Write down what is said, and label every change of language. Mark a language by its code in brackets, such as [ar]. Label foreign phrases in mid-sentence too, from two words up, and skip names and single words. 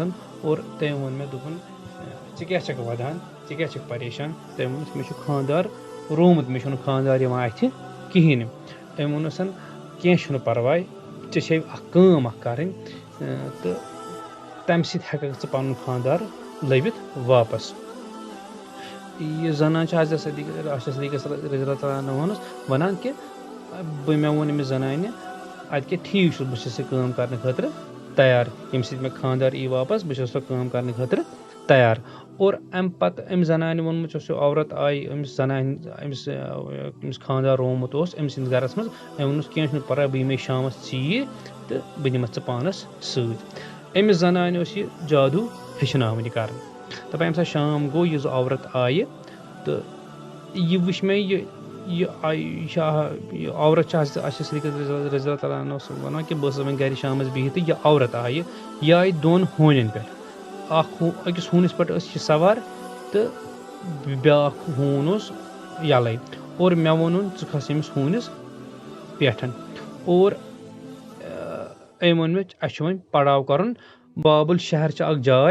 [ks] اور تٔمۍ ووٚن مےٚ دوٚپُن ژٕ کیٛاہ چھکھ وَدان ژٕ کیٛاہ چھکھ پریشان تٔمۍ ووٚنُس مےٚ چھُ خانٛدار روومُت مےٚ چھُنہٕ خانٛدار یِوان اَتھِ کِہیٖنۍ نہٕ أمۍ ووٚنُس کینٛہہ چھُنہٕ پرواے ژےٚ چھے اکھ کٲم اکھ کَرٕنۍ تہٕ تَمہِ سۭتۍ ہٮ۪ککھ ژٕ پَنُن خانٛدار لٔبِتھ واپس یہِ زنان چھِ حضرت عائشہ صدیقہ رضی اللہ تعالیٰ عنہَس وَنان کہِ مےٚ ووٚن أمِس زنانہِ اَدٕ کیٛاہ ٹھیٖک چھُ بہٕ چھَس یہِ کٲم کرنہٕ خٲطرٕ تیار ییٚمہِ سۭتۍ مےٚ خانٛدار یی واپس بہٕ چھَس سۄ کٲم کرنہٕ خٲطرٕ تیار اور اَمہِ پتہٕ أمۍ زنانہِ ووٚنمُت یۄس یہِ عورت آیہِ أمِس خانٛدار روومُت اوس أمۍ سٕنٛدِس گرس منٛز أمۍ ووٚنُس کینٛہہ چھُنہٕ پرواے بہٕ یِمے شامس ژیٖرۍ تہٕ بہٕ نِمَتھ ژٕ پانس سۭتۍ أمِس زنانہِ اوس یہِ جادوٗ ہیٚچھناوُن یہِ کرُن دَپان ییٚمہِ ساتہٕ شام گوٚو یہِ عورت آیہِ تہٕ یہِ وٕچھ مےٚ یہِ عورت چھِ حضرت عائشہ صدیقہ رضی اللہ تعالیٰ عنہَس وَنان کہِ بہٕ ٲسٕس وۄنۍ گرِ شامس بِہِتھ تہٕ یہِ عورت آیہِ یہِ آیہِ دۄن ہوٗنٮ۪ن پٮ۪ٹھ أکِس ہوٗنِس پٮ۪ٹھ ٲس یہِ سوار تہٕ بیٛاکھ ہوٗن اوس یَلَے اور مےٚ ووٚنُن ژٕ کھس ییٚمِس ہوٗنِس پٮ۪ٹھ اور أمۍ ووٚن مےٚ اَسہِ چھُ وۄنۍ پڑاو کَرُن بابُل شہر چھِ اکھ جاے